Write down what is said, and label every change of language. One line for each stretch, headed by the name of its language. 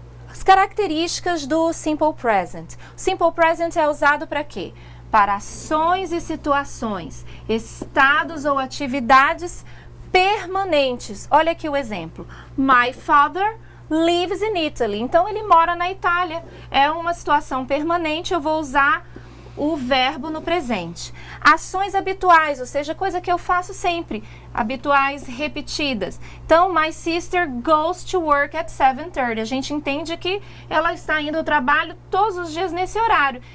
Portuguese: As características do Simple Present. O Simple Present é usado para quê? Para ações e situações, estados ou atividades permanentes. Olha aqui o exemplo.
English: My father lives in Italy.
Portuguese: Então, ele mora na Itália. É uma situação permanente, eu vou usar o verbo no presente. Ações habituais, ou seja, coisa que eu faço sempre, habituais repetidas. Então,
English: my sister goes to work at 7:30.
Portuguese: A gente entende que ela está indo ao trabalho todos os dias nesse horário.